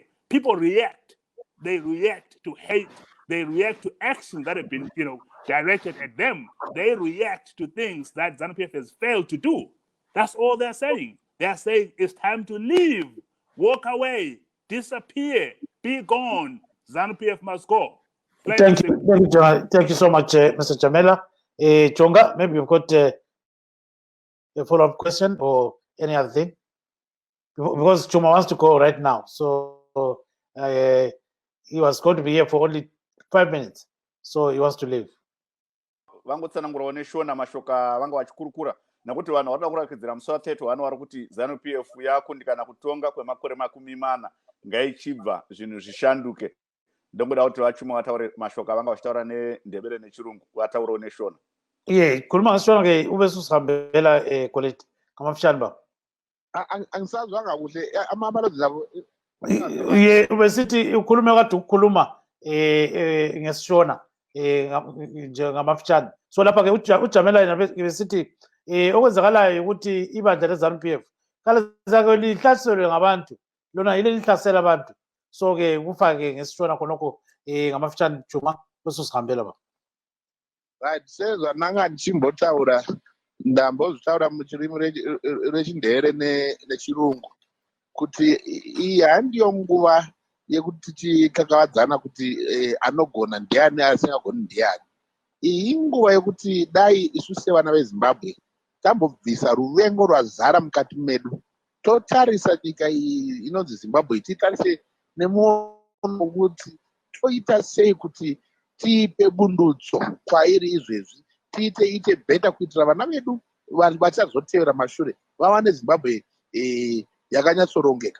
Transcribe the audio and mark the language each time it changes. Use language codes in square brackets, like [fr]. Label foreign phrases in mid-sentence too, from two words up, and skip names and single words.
[en] People react. They react to hate. They react to actions that have been, directed at them. They react to things that ZANU-PF has failed to do. That's all they're saying. They're saying it's time to leave, walk away, disappear, be gone. ZANU-PF must go. Thank you so much, Mr. Jamela. Chonga, maybe you've got a follow-up question or any other thing? Because Chuma wants to go right now. So he was going to be here for only 5 minutes. So he wants to leave. [sn] Vangotsanangura neshona mashoka vanga vachikurukura nekuti vanhu vari kurakidzira musi wa30 vanhu vari kuti ZANU-PF yakundikana kutonga kwemakore 40 ngaichibva zvinhu zvishanduke. ndokuda kuti vachuma vataure mashoko avanga vachitaura nendebele nechirungu vataurewo neshona. [nd] Khuluma ngesishona ke ube susihambela Colette ngamafishane baba. Angisazwanga kuhle amabalozi labo. Ubesithi ukhulume kade ukukhuluma ngesishona nje ngamafishane. So lapha ke uJamela yena besithi okwenzakalayo ukuthi ibandla leZANU-PF kalizake lihlaselwe ngabantu lona yile lihlasela abantu. So ke kufake ngesishona khonokho ngamafishane Juma bese sihambela baba. [sn] Right, sezwa nanga ndichimbotaura ndambozvitaura muchirimi rechindere nechirungu kuti iyi handiyo nguva yekuti tichikakavadzana kuti anogona ndiani asingagoni ndiani. Iyi inguva yekuti dai isu sevana veZimbabwe tambobvisa ruvengo rwazara mukati medu, totarisa nyika iyi inonzi Zimbabwe, titarise nemuono wekuti toita sei kuti tiipe bundutso kwairi izvezvi, tiite bheta kuitira vana vedu vachazotevera mashure vawane Zimbabwe yakanyatsorongeka.